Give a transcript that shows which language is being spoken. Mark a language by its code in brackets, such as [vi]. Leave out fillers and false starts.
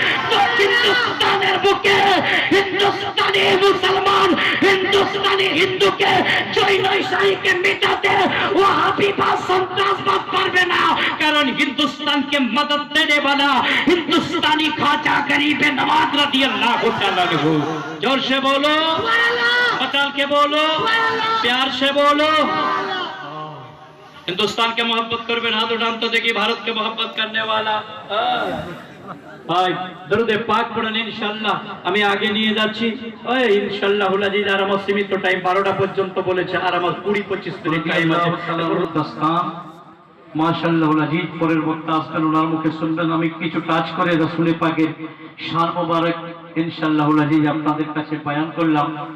[bn] তো হিন্দুস্তানের বুকে হিন্দুস্তানি মুসলমান হিন্দুস্তানি হিন্দুকে, জৈন ঈসাইকে মিটাতে ওয়াহাবি বা সন্ত্রাসবাদ পারবে না। কারণ হিন্দুস্তানকে মদদ দেने वाला হিন্দুস্তানি খাজা গরিবে নওয়াজ রাদিয়াল্লাহু তাআলা আনহু। [hi] जोर से बोलो, मचाल के बोलो, प्यार से बोलो। हिंदुस्तान के मोहब्बत करबे, हाथ उठान तो देखिए भारत के मोहब्बत करने वाला ভাই দরুদে পাক পড়েন ইনশাআল্লাহ। [bn] আমি আগে নিয়ে যাচ্ছি ওই ইনশাআল্লাহ হুলাজিজ। আর আমার সীমিত টাইম 12টা পর্যন্ত বলেছে, আর আমার 20-25 মিনিট টাইম আছে। দাস্তান মাশাআল্লাহ হুলাজিজ পরের বক্তা আসবেন, ওনার মুখে শুনবেন। আমি কিছু টাচ করে রাসূল পাকের শান মোবারক ইনশাআল্লাহ হুলাজিজ আপনাদের কাছে বয়ান করলাম।